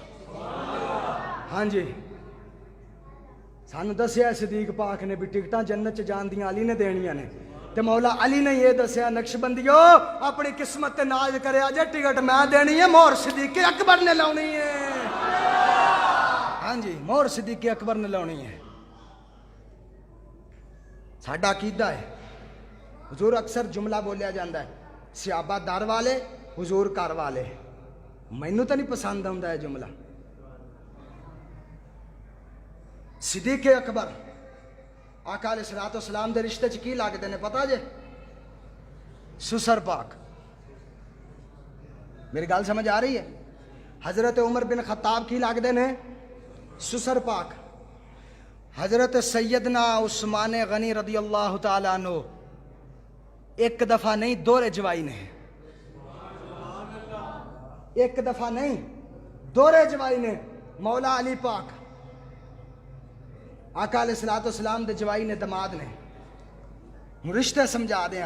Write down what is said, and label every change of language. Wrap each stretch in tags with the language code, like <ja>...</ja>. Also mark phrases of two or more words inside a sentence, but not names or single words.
<pa>ਹਾਂਜੀ ਸਾਨੂੰ ਦੱਸਿਆ ਸਦੀਕ ਪਾਕ ਨੇ ਵੀ ਟਿਕਟਾਂ ਜੰਨਤ ਚ ਜਾਣ ਦੀਆਂ ਅਲੀ ਨੇ ਦੇਣੀਆਂ ਨੇ ਤੇ ਮੌਲਾ ਅਲੀ ਨੇ ਇਹ ਦੱਸਿਆ ਨਕਸ਼ਬੰਦੀਓ ਆਪਣੀ ਕਿਸਮਤ ਤੇ ਨਾਜ਼ ਕਰਿਆ ਜੇ ਟਿਕਟ ਮੈਂ ਦੇਣੀ ਹੈ ਮੋਹਰ ਸਦੀਕ ਅਕਬਰ ਨੇ ਲਾਉਣੀ ਹੈ। ਹਾਂਜੀ ਮੋਹਰ ਸਦੀਕ ਅਕਬਰ ਨੇ ਲਾਉਣੀ ਹੈ। ਸਾਡਾ ਅਕੀਦਾ ਹੈ।</pa> <ur>حضور اکثر جملہ بولیا جاتا ہے سیابا در والے حضور گھر والے. مینوں تو نہیں پسند آتا ہے جملہ.</ur> <pa>ਸਿੱਦੀਕ ਅਕਬਰ ਆਕਾ ਅਲੈਹਿੱਸਲਾਮ ਦੇ ਰਿਸ਼ਤੇ ਚ ਕੀ ਲਗਦੇ ਨੇ ਪਤਾ ਜੇ? ਸੁਸਰ ਪਾਕ। ਮੇਰੀ ਗੱਲ ਸਮਝ ਆ ਰਹੀ ਹੈ? ਹਜ਼ਰਤ ਉਮਰ ਬਿਨ ਖ਼ੱਤਾਬ ਕੀ ਲਗਦੇ ਨੇ? ਸੁਸਰ ਪਾਕ। ਹਜ਼ਰਤ ਸੱਯਦਨਾ ਉਸਮਾਨ ਗ਼ਨੀ</pa> <ar>رضي الله تعالى عنه</ar> <pa>ਇੱਕ ਦਫ਼ਾ ਨਹੀਂ ਦੋਹਰੇ ਜਵਾਈ ਨੇ, ਇੱਕ ਦਫ਼ਾ ਨਹੀਂ ਦੋਹਰੇ ਜਵਾਈ ਨੇ। ਮੌਲਾ ਅਲੀ ਪਾਕ ਆਕਾ ਅਲੈਹਿੱਸਲਾਮ ਦੇ ਜਵਾਈ ਨੇ ਦਮਾਦ ਨੇ। ਰਿਸ਼ਤੇ ਸਮਝਾ ਦੇਂ।</pa>